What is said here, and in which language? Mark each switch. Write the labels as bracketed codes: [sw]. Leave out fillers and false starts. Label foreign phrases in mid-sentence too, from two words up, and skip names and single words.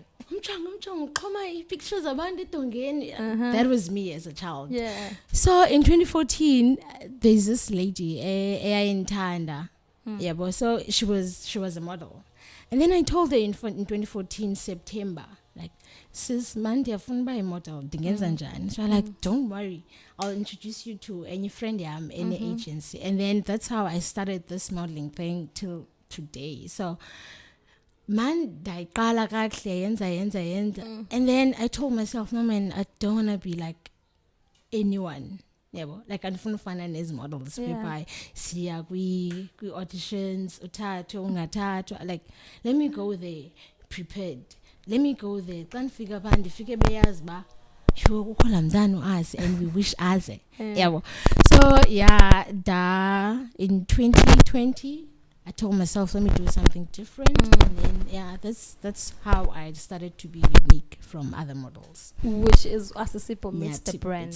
[en] Pictures that was me as a child. Yeah. So in 2014, there's this lady, in Tanda. Yeah, but so she was a model. And then I told her in 2014 September, like, sis, man, [xh] ndiyafuna uba model, ndingenza njani? [en] So I'm like, don't worry, I'll introduce you to any friend any agency. And then that's how I started this modeling thing till today. So man, [xh] ndayiqala kahle yenza. [en] And then I told myself, no man, I don't want to be like anyone. Yeah, like [xh] andifuna ufana nezi models by siya kwi auditions uthathu ungathathwa, [en] like, let me go there prepared, let me go there [xh] xa ndifika pha ndifike beyazi ba sure kukho la mntana uazi [en] and we wish aze. Yeah. So yeah, in 2020 I told myself, let me do something different. And then yeah, that's how I started to be unique from other models, which is Asisipho meets the brand.